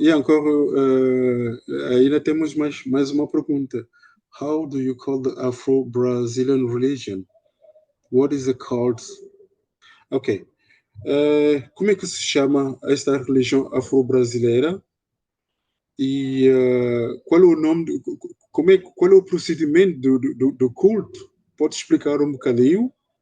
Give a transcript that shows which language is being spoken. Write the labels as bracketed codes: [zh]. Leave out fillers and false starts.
[pt] E encore, ainda temos mais uma pergunta. [en] How do you call the Afro-Brazilian religion? What is the called? Ok. [pt] Como é que se chama esta religião afro-brasileira? E qual é o nome, qual é o procedimento do culto? Pode explicar um bocadinho?